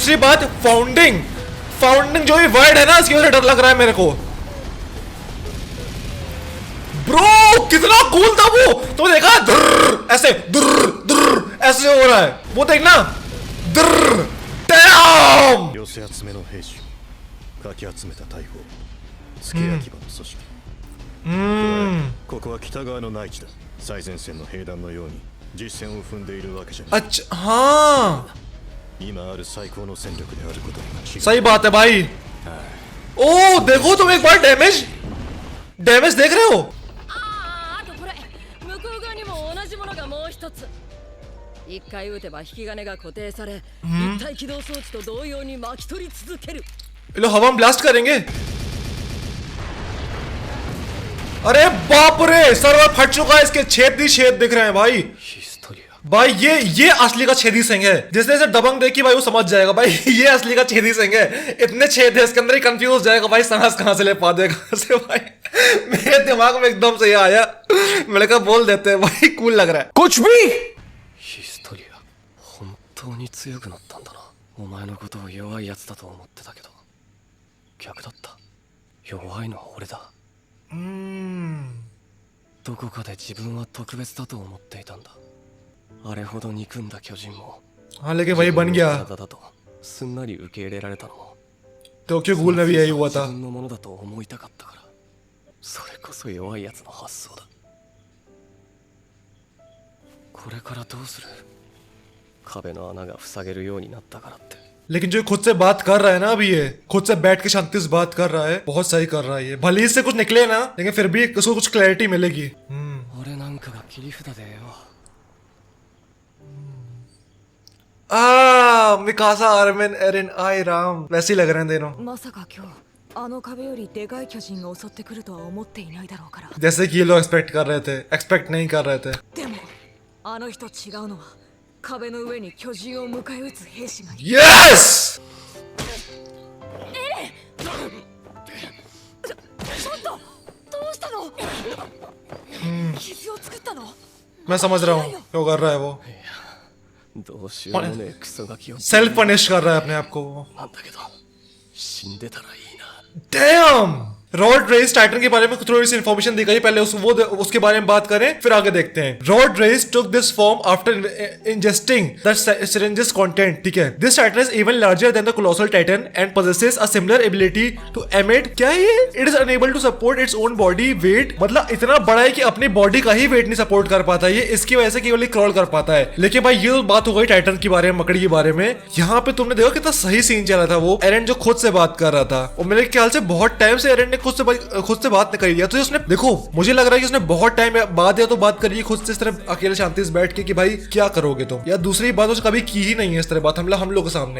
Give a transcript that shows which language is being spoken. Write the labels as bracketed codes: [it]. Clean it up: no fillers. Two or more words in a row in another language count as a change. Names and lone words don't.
[hi] दूसरी बात फाउंडिंग जो भी वर्ड है ना, इसकी वजह से डर लग रहा है मेरे को। ब्रो कितना कूल था वो, तो देखा ऐसे ऐसे हो रहा है वो, देखना। डैम [ja] 寄せ集めの兵士かき集めた大砲付け焼き場の組織。ここは北側の内地だ。最前線の兵団のように実戦を踏んでいるわけじゃない。 [hi] अच्छा हाँ [ja] 今ある最高の戦力であることに間違いない。 [hi] सही बात है भाई। ओ देखो तुम एक बार डैमेज देख रहे हो? [ja] あとこれ向こう側にも同じものがもう一つ。一回撃てば引き金が固定され一体起動装置と同様に巻き取り続ける。 [hi] ये लोग हवा में ब्लास्ट करेंगे। अरे बाप रे, सर्वर फट चुका है, इसके छेद ही छेद दिख रहे हैं भाई। [ja] ヒストリア [hi] भाई ये असली का छेदी सिंह है। जिसने इसे दबंग देखी भाई वो समझ जाएगा भाई ये असली का छेदी सिंह है। इतने छेद है इसके अंदर ही कंफ्यूज हो जाएगा भाई, सांस कहां से ले पा देगा से भाई। मेरे दिमाग में एकदम से ये आया, मैंने कहा बोल देते हैं भाई, कूल लग रहा है। कुछ भी [ja] ヒストリア本当に強くなったんだな。お前のことを弱いやつだと思ってたけど逆だった。弱いのは俺だ。どこかで自分は特別だと思っていたんだ。あれほど憎んだ巨人も [hi] हाँ लेकिन वही बन गया। [ja] 体だとすんなり受け入れられたのも [hi] टोक्यो गूल में भी यही हुआ [ja] 自 [hi] था। [ja] 分のものだと思いたかったから。それこそ弱いやつの発想だ。これからどうする。壁の穴が塞げるようになったからって [hi] लेकिन जो खुद से बात कर रहा है ना अभी, ये खुद से बैठ के शांति से बात कर रहा है, बहुत सही कर रहा है ये। भले इससे कुछ निकले ना, लेकिन फिर भी उसको कुछ क्लैरिटी मिलेगी। [ja] 俺なんかが切り札でよ。 [hi] मिकासा आर्मिन एरिन आई राम, वैसे ही लग रहे हैं दोनों। [ja] まさか今日あの壁よりでかい巨人が襲ってくるとは思っていないだろうから。 [hi] जैसे कि ये लोग एक्सपेक्ट कर रहे थे, एक्सपेक्ट नहीं कर रहे थे। [ja] でもあの人違うのは壁の上に巨人を迎え撃つ兵士がいる。 [hi] यस [ja] ちょっとどうしたの？傷を作ったの？ [hi] मैं समझ रहा हूँ क्या कर रहा है वो, [ja] どうしようもねえクソガキを [en] self punish [hi] कर रहा है अपने आप को वो। [ja] なんだけど死んでたらいいな。 [hi] डैम, रॉड रेस टाइटन के बारे में थोड़ी सी इंफॉर्मेशन दी गई, पहले उसके बारे में बात करें फिर आगे देखते हैं। [en] Rod Reiss took this form after ingesting the syringes content, [hi] ठीक है। [en] this titan is even larger than the colossal titan and possesses a similar ability to emit, [hi] क्या है ये? [en] It is unable to support its own body weight, [hi] मतलब इतना बड़ा है कि अपनी बॉडी का ही वेट नहीं सपोर्ट कर पाता ये, इसकी वजह से केवल क्रॉल कर पाता है। लेकिन भाई ये बात हो गई टाइटन के बारे में, मकड़ी के बारे में। यहाँ पे तुमने देखा कितना सही सीन चला था, वो एरन जो खुद से बात कर रहा था, और मेरे ख्याल से बहुत टाइम से एरन ने खुद से बात नहीं करी है। तो उसने देखो, मुझे लग रहा है कि उसने बहुत टाइम बाद या तो बात करी है खुद से इस तरह अकेले शांति से बैठ के कि भाई क्या करोगे तुम, या दूसरी बात उसने कभी की ही नहीं है इस तरह बात हम लोग के सामने।